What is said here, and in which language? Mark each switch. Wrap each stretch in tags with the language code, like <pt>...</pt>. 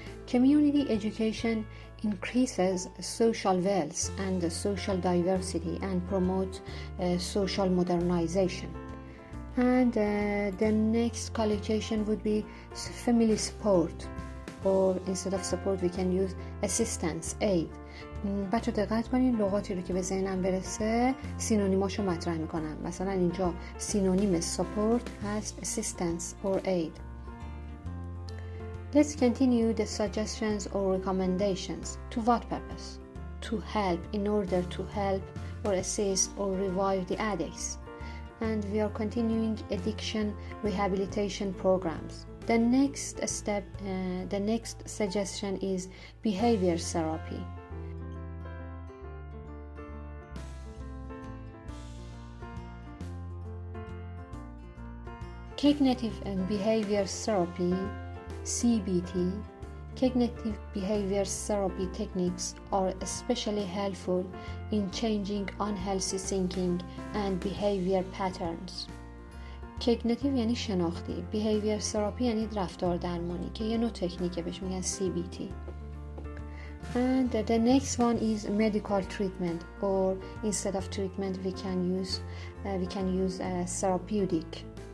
<en>Community education increases social wealth and social diversity and promote social modernization. And the next collocation would be family support, or instead of support we can use assistance, aid.</en> <fa>بچه دقت کنین لغاتی رو که به ذهنم برسه سینونیماشو مطرح میکنم. مثلا اینجا سینونیم support هست</fa> <en>assistance or aid. Let's continue the suggestions or recommendations. To what purpose? To help, in order to help or assist or revive the addicts. And we are continuing addiction rehabilitation programs. The next step, the next suggestion is behavior therapy. Cognitive and behavior therapy, CBT, cognitive behavior therapy techniques are especially helpful in changing unhealthy thinking and behavior patterns.</en> <fa>cognitive یعنی شناختی، behavior therapy یعنی رفتار درمانی که یه نوع تکنیکه بهش میگن CBT.</fa> <en>And the next one is medical treatment, or instead of treatment we can use therapeutic.</en>